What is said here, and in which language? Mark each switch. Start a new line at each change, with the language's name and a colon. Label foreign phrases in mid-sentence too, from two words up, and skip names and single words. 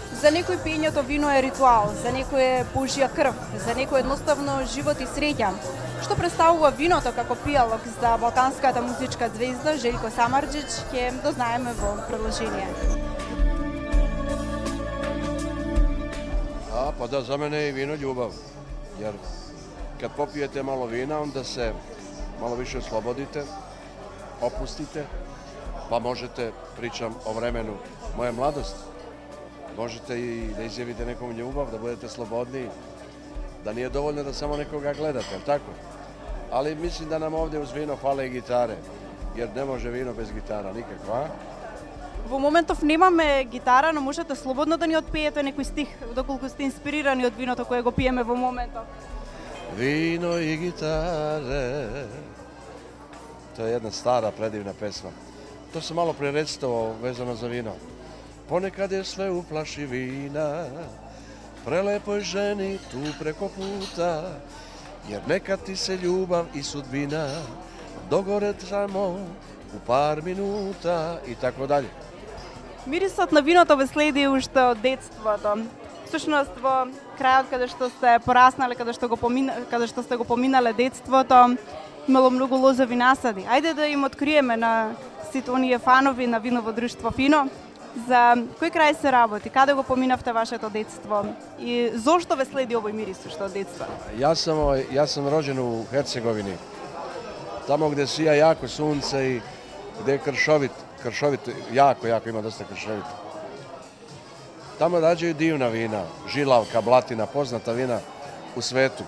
Macedonian: За некој пиењето вино е ритуал, за некој е Божја крв, за некој едноставно живот и среќа. Што представува виното како пијалок за балканската музичка звезда Желјко Самарџич, ќе дознаеме во продолжение.
Serbian: Pa da, za mene je vino ljubav, jer kad popijete malo vina, onda se malo više oslobodite, opustite, pa možete, pričam o vremenu moje mladosti, možete i da izjavite nekom ljubav, da budete slobodniji, da nije dovoljno da samo nekoga gledate, jel tako? Ali mislim da nam ovdje uz vino fale i gitare, jer ne može vino bez gitara nikakva.
Macedonian: Во моментов немаме гитара, но можете слободно да ни отпеете некој стих, доколку сте инспирирани од виното кое го пиеме во моментов.
Serbian: Vino i gitare. To je jedna stara, predivna pesma. To sam malo prije recitovao vezano za vino. Ponekad je sve u plaši vina, prelepoj ženi tu preko puta, jer nekad ti se ljubav i sudbina dogore samo u par minuta i tako dalje.
Macedonian: Мирисот на виното ве следи уште од детството. Всушност во крајот каде што сте пораснале, каде што сте го поминале детството, имало многу лозови насади. Ајде да им откриеме на сите оние фанови на виново друштво Фино за кој крај се работи, каде го поминавте вашето детство и зошто ве следи овој мирис уште од детство?
Serbian: Ja sam rođen u Hercegovini, tamo gdje sija jako sunce i gdje je kršovit, jako ima dosta kršovit. Tamo rađaju divna vina, žilavka, blatina, poznata vina u svetu.